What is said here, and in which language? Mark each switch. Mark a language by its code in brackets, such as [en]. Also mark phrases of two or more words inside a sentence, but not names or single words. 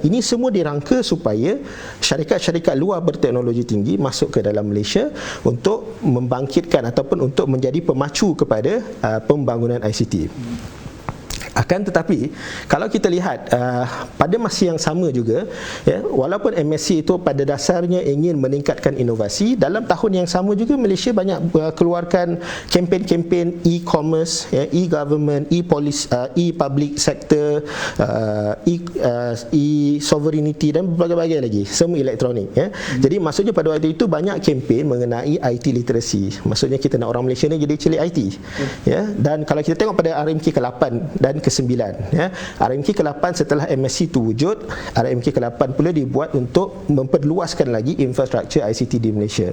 [ms] Ini semua dirangka supaya syarikat-syarikat luar berteknologi tinggi masuk ke dalam Malaysia untuk membangkitkan ataupun untuk menjadi pemacu kepada pembangunan ICT. Akan tetapi kalau kita lihat pada masa yang sama juga, walaupun MSC itu pada dasarnya ingin meningkatkan inovasi, dalam tahun yang sama juga Malaysia banyak keluarkan kempen-kempen [en] e-commerce, e-government, e-policy, e-public sector, e-sovereignty [ms] dan berbagai-bagai lagi, semua elektronik. Jadi maksudnya pada waktu itu banyak kempen mengenai [en] IT literacy. [ms] Maksudnya kita nak orang Malaysia ni jadi celik IT. Dan kalau kita tengok pada RMK ke-8 dan ke-9, RMK ke-8 setelah MSC itu wujud, RMK ke-8 pula dibuat untuk memperluaskan lagi infrastruktur ICT di Malaysia.